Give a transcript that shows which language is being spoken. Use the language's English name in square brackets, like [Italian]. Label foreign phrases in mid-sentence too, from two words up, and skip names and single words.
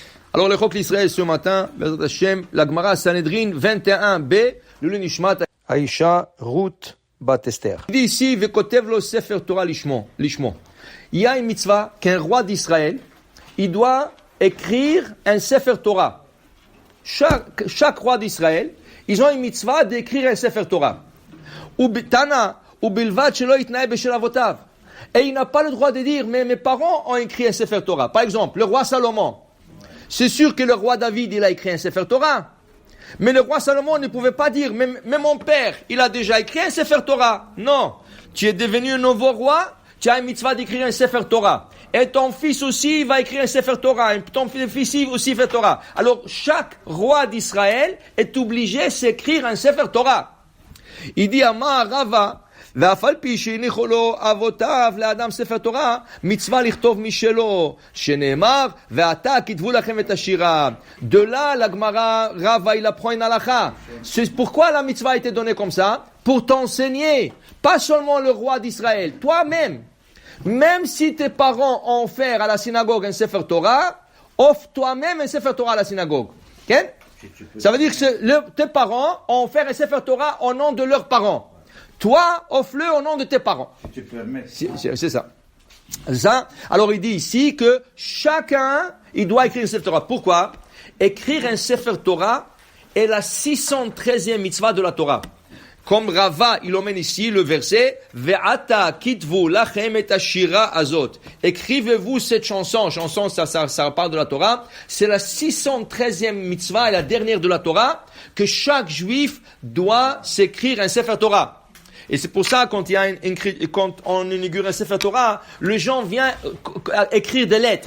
[French] Alors, le Chok l'Israël ce matin, [Hebrew] בעזרת השם, [French] la Gemara Sanhedrin 21b, le [Hebrew] נשמת אישה [French] Ruth Bat Esther. Il dit ici, [Hebrew] וכותב לו ספר תורה לשמו. [French] Il y a une mitzvah qu'un roi d'Israël, il doit écrire un [Hebrew] ספר תורה. [French] Chaque roi d'Israël, ils ont une mitzvah d'écrire un [Hebrew] ספר תורה. תנא, ובלבד שלא יתנאה בשל אבותיו. [French] Et il n'a pas le droit de dire, mais mes parents ont écrit un [Hebrew] ספר תורה. [French] Par exemple, le roi Salomon. C'est sûr que le roi David, il a écrit un [Hebrew] ספר תורה. [French] Mais le roi Salomon ne pouvait pas dire, mais mon père, il a déjà écrit un [Hebrew] ספר תורה. [French] Non. Tu es devenu un nouveau roi, tu as une mitzvah d'écrire un [Hebrew] ספר תורה. [French] Et ton fils aussi va écrire un [Hebrew] ספר תורה. [French] Et ton fils aussi fait Torah. Alors, chaque roi d'Israël est obligé d'écrire un [Hebrew] ספר תורה. [French] Il dit, [Hebrew] אמר רבא, ואף על פי שהניחו לו אבותיו לאדם ספר תורה, מצווה לכתוב משלו, שנאמר, ועתה כתבו לכם את השירה. [French] De là, la Gemara, Rava, il apprend une halakha. C'est pourquoi la mitzvah a été donnée comme ça? Pour t'enseigner, pas seulement le roi d'Israël, toi-même. Même si tes parents ont offert à la synagogue un [Hebrew] ספר תורה, [French] offre toi-même un [Hebrew] ספר תורה [French] à la synagogue. Okay? Ça veut dire que tes parents ont offert un [Hebrew] ספר תורה [French] au nom de leurs parents. Toi, offre-le au nom de tes parents. Tu permets. C'est ça. Alors il dit ici que chacun, il doit écrire un [Hebrew] ספר תורה. [French] Pourquoi? Écrire un [Hebrew] ספר תורה [French] est la 613e mitzvah de la Torah. Comme Rava, il emmène ici le verset [Hebrew] ועתה כתבו לכם את השירה הזאת. [French] Écrivez-vous cette chanson. Chanson, ça parle de la Torah. C'est la 613e mitzvah et la dernière de la Torah que chaque juif doit s'écrire un [Hebrew] ספר תורה. [French] Et c'est pour ça, quand on inaugure un [Hebrew] ספר תורה, [French] les gens viennent écrire des lettres.